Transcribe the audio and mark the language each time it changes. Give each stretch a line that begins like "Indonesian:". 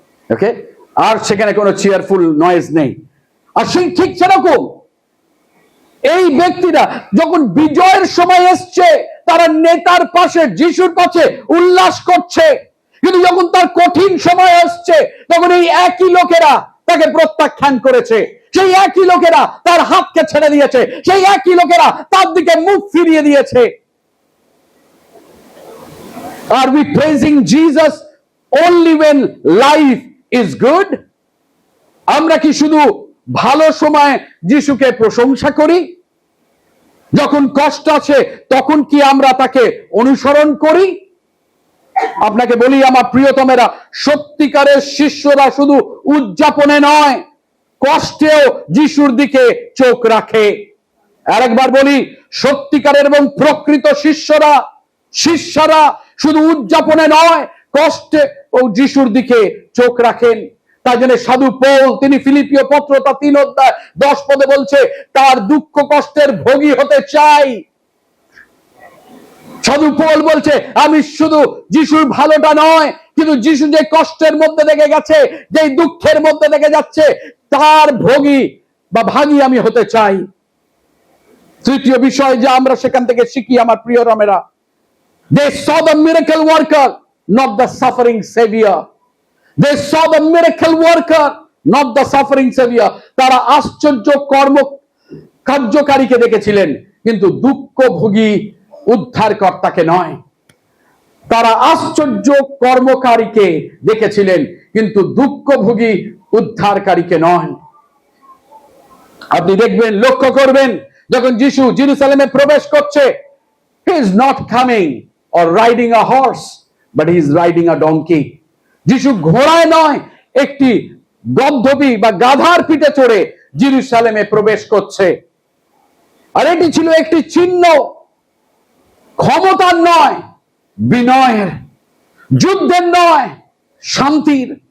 Bangla: ওকে, আর সেখানে কোনো
English: cheerful noise
Bangla: নেই। আর সেই ঠিক সেরকম এই ব্যক্তিরা যখন বিজয়ের সময় এসছে, তারা নেতার পাশে, যিশুর পাশে উল্লাস করছে, কিন্তু যখন তার কঠিন সময় আসছে তখন এই একই লোকেরা তাকে প্রত্যাখ্যান করেছে, সেই একই লোকেরা তার হাতকে ছেড়ে দিয়েছে, সেই একই লোকেরা তার দিকে মুখ ফিরিয়ে দিয়েছে।
English: Are we praising Jesus only when life is good?
Bangla: আমরা কি শুধু ভালো সময় যিশুকে প্রশংসা করি? যখন কষ্ট আছে তখন কি আমরা তাকে অনুসরণ করি? আপনাকে বলি আমার প্রিয়তমেরা, সত্যিকারের শিষ্যরা শুধু উদযাপনে নয়, কষ্টেও যিশুর দিকে চোখ রাখে। আরেকবার বলি, সত্যিকারের এবং প্রকৃত শিষ্যরা শুধু উদযাপনে নয়, কষ্টে ও যিশুর দিকে চোখ রাখেন। তাই জন্য সাধু পৌল তিনি ফিলিপিও পত্র তার 3 অধ্যায় 10 পদে বলছে, তার দুঃখ কষ্টের ভোগী হতে চাই। সাধু পৌল বলছে, আমি শুধু যিশুর ভালোটা নয়, কিন্তু যিশু যে কষ্টের মধ্যে থেকে গেছে, যে দুঃখের মধ্যে থেকে যাচ্ছে, তার ভোগী বা ভাগী আমি হতে চাই। তৃতীয় বিষয় যে আমরা সেখান থেকে শিখি আমার প্রিয় রামেরা,
English: they saw the miracle worker, not the suffering savior. They saw the miracle worker, not the suffering savior.
Bangla: তারা আশ্চর্য কার্যকারীকে দেখেছিলেন, কিন্তু দুঃখভোগী উদ্ধারকর্তাকে নয়। তারা আশ্চর্য কর্মকারীকে দেখেছিলেন, কিন্তু দুঃখভোগী উদ্ধারকারীকে নয়। আপনি দেখবেন, লক্ষ্য করবেন, যখন যিশু জেরুজালেমে প্রবেশ করছে,
English: he is not coming or riding a horse, but he is riding a donkey.
Bangla: যিশু ঘোড়ায় নয়, একটি গদ্ধবী বা গাধার পিঠে চড়ে জেরুজালেমে প্রবেশ করছে। আর এটি ছিল একটি চিহ্ন, ক্ষমতার নয়, বিনয়ের, যুদ্ধের নয়, শান্তির।